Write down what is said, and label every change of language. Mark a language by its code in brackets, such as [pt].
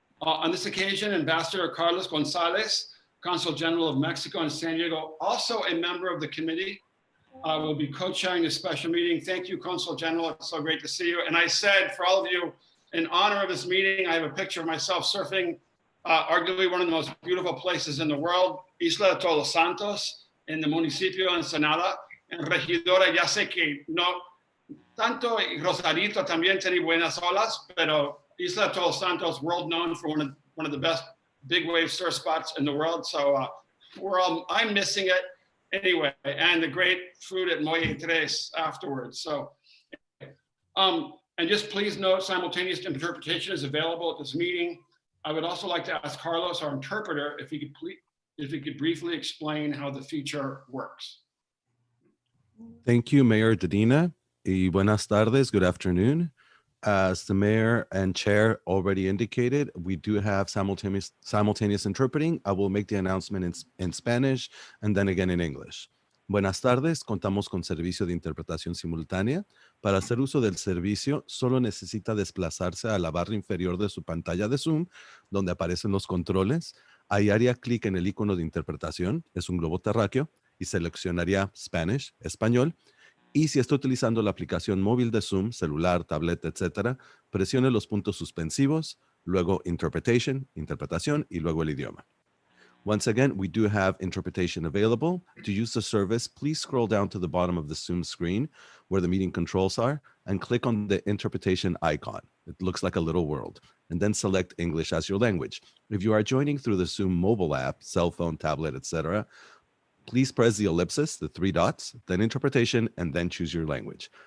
[en] On this occasion, Ambassador Carlos Gonzalez, Consul General of Mexico in San Diego, also a member of the committee, will be co-chairing this special meeting. Thank you, Consul General. It's so great to see you. And I said, for all of you, in honor of this meeting, I have a picture of myself surfing arguably one of the most beautiful places in the world, Isla de Todos Santos, in the municipio de Ensenada. [es] En Regidora, ya sé que no tanto Rosarito también tiene buenas olas, pero Isla de Todos Santos, [en] world known for one of the best big wave surf spots in the world. So I'm missing it anyway, and the great food at Molle Tres afterwards. So, and just please note, simultaneous interpretation is available at this meeting. I would also like to ask Carlos, our interpreter, if he could briefly explain how the feature works. Thank you, Mayor Dedina. [es] Y buenas tardes, [en] good afternoon. As the mayor and chair already indicated, we do have simultaneous interpreting. I will make the announcement in Spanish and then again in English. [es] Buenas tardes, contamos con servicio de interpretación simultánea. Para hacer uso del servicio, solo necesita desplazarse a la barra inferior de su pantalla de Zoom, donde aparecen los controles. Ahí haría clic en el icono de interpretación, es un globo terráqueo, y seleccionaría Spanish, español. Y si está utilizando la aplicación móvil de Zoom, celular, tableta, etc., presione los puntos suspensivos, luego Interpretation, interpretación, y luego el idioma. [en] Once again, we do have interpretation available. To use the service, please scroll down to the bottom of the Zoom screen where the meeting controls are and click on the interpretation icon. It looks like a little world. And then select English as your language. If you are joining through the Zoom mobile app, cell phone, tablet, etc., please press the ellipsis, the three dots, then interpretation, and then choose your language.